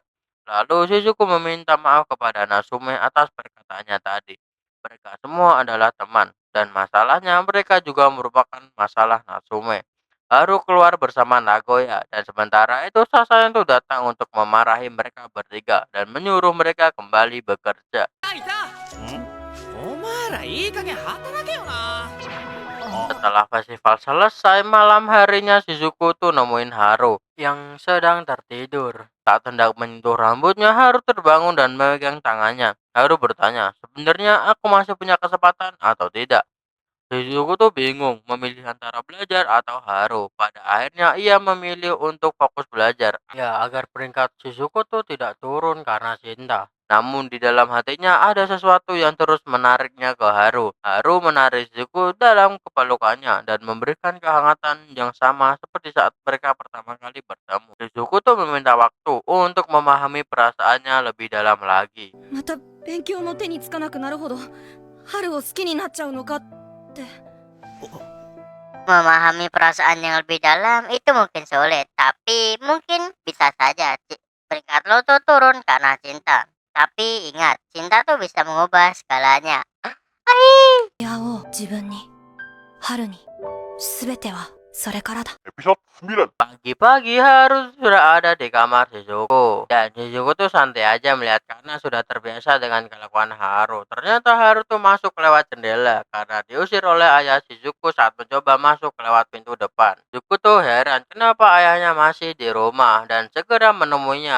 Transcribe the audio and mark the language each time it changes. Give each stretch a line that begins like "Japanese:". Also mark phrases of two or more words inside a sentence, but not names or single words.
Indonesian: Lalu Shizuku meminta maaf kepada Natsume atas perkataannya tadi. Mereka semua adalah teman, dan masalahnya mereka juga merupakan masalah Natsume. Haru keluar bersama Nagoya, dan sementara itu Sasaya itu datang untuk memarahi mereka bertiga dan menyuruh mereka kembali bekerja.
Japanese: お前らいい加減働けよな。
Indonesian: Setelah festival selesai, malam harinya Shizuku tuh nemuin Haru yang sedang tertidur. Saat hendak menyentuh rambutnya, Haru terbangun dan memegang tangannya. Haru bertanya, sebenarnya aku masih punya kesempatan atau tidak? Shizuku tuh bingung memilih antara belajar atau Haru. Pada akhirnya ia memilih untuk fokus belajar. Ya, agar peringkat Shizuku tuh tidak turun karena cinta. Namun di dalam hatinya ada sesuatu yang terus menariknya ke Haru. Haru menarik Shizuku dalam kepelukannya dan memberikan kehangatan yang sama seperti saat mereka pertama kali bertemu. Shizuku tuh meminta waktu untuk memahami perasaannya lebih dalam lagi.
Japanese: また勉強の手につかなくなるほど春を好きになっちゃうのかって。
Indonesian: Memahami perasaan yang lebih dalam itu mungkin sulit, tapi mungkin bisa saja peringkat lo tuh turun karena cinta. Tapi ingat, cinta tuh bisa mengubah segalanya.
Japanese: 出会おう自分に春に全てはそれからだ。
Indonesian: Episode 9. Pagi-pagi Haru sudah ada di kamar Shizuku. Dan Shizuku tuh santai aja melihat karena sudah terbiasa dengan kelakuan Haru. Ternyata Haru tuh masuk lewat jendela karena diusir oleh ayah Shizuku saat mencoba masuk lewat pintu depan. Shizuku tuh heran kenapa ayahnya masih di rumah dan segera menemuinya.